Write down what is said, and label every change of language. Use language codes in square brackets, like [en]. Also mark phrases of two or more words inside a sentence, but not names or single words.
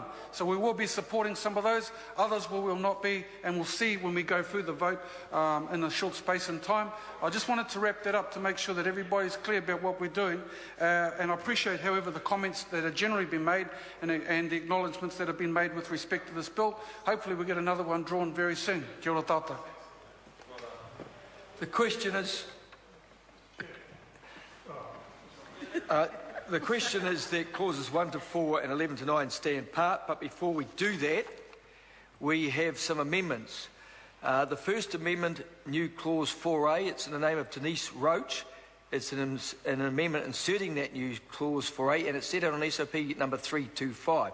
[en] So we will be supporting some of those. Others we will not be, and we'll see when we go through the vote in a short space in time. I just wanted to wrap that up to make sure that everybody's clear about what we're doing. And I appreciate, however, the comments that have generally been made and the acknowledgements that have been made with respect to this bill. Hopefully we get another one drawn very soon. [mi] Kia ora tātou. [en] The question is... the question is that clauses 1 to 4 and 11 to 9 stand part, but before we do that, we have some amendments. The first amendment, new clause 4A, it's in the name of Denise Roach, It's an amendment inserting that new clause 4A, and it's set out on SOP number 325.